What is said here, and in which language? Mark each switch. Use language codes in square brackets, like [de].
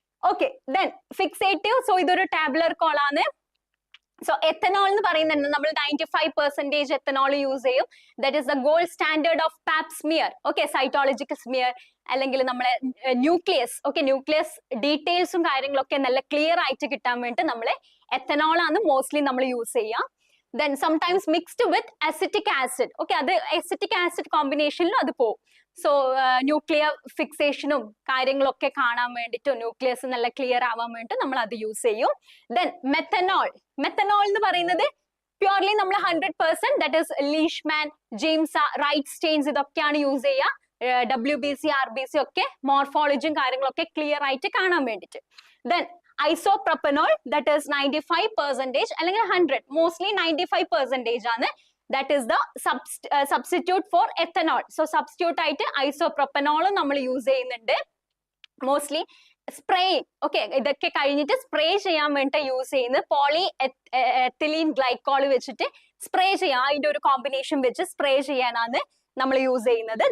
[ml] Okay, then fixative. So ഇതൊരു tabular കോളാണ്. So ethanol എന്ന് പറയുന്നത് നമ്മൾ 95% എത്തനോൾ യൂസ് ചെയ്യും. [en] That is the gold standard of pap smear. Okay, cytological smear [ml] അല്ലെങ്കിൽ നമ്മളെ [en] Nucleus. [ml] ഓക്കെ, ന്യൂക്ലിയസ് ഡീറ്റെയിൽസും കാര്യങ്ങളൊക്കെ നല്ല ക്ലിയർ ആയിട്ട് കിട്ടാൻ വേണ്ടി നമ്മളെ എത്തനോൾ ആണ് മോസ്റ്റ്ലി നമ്മൾ യൂസ് ചെയ്യാം. [en] Then sometimes mixed with acetic acid. [ml] Okay, അത് acetic acid കോമ്പിനേഷനിലും അത് പോകും. സോ ന്യൂക്ലിയർ ഫിക്സേഷനും കാര്യങ്ങളൊക്കെ കാണാൻ വേണ്ടിയിട്ട്, ന്യൂക്ലിയസ് നല്ല ക്ലിയർ ആവാൻ വേണ്ടി നമ്മൾ അത് യൂസ് ചെയ്യും. Then methanol. മെത്തനോൾ എന്ന് പറയുന്നത് പ്യൂർലി നമ്മൾ 100%, [en] that is [ml] Leishman, ജെയിംസ, right Staines ഇതൊക്കെയാണ് യൂസ് ചെയ്യുക. WBC, RBC ഒക്കെ മോർഫോളജിയും കാര്യങ്ങളൊക്കെ ക്ലിയർ ആയിട്ട് കാണാൻ വേണ്ടിയിട്ട്. [en] Then isopropanol, that is 95% അല്ലെങ്കിൽ 100, mostly 95% ആണ്. That is the substitute for ethanol. [ml] So substitute ആയിട്ട് isopropanol നമ്മൾ യൂസ് ചെയ്യുന്നുണ്ട് മോസ്റ്റ്ലി. സ്പ്രേ, ഓക്കെ, ഇതൊക്കെ കഴിഞ്ഞിട്ട് സ്പ്രേ ചെയ്യാൻ വേണ്ടി യൂസ് ചെയ്യുന്നത് പോളി എത്തിലീൻ ഗ്ലൈക്കോൾ വെച്ചിട്ട് സ്പ്രേ ചെയ്യാൻ, അതിന്റെ ഒരു കോമ്പിനേഷൻ വെച്ച് സ്പ്രേ ചെയ്യാനാണ് നമ്മൾ യൂസ് ചെയ്യുന്നത്.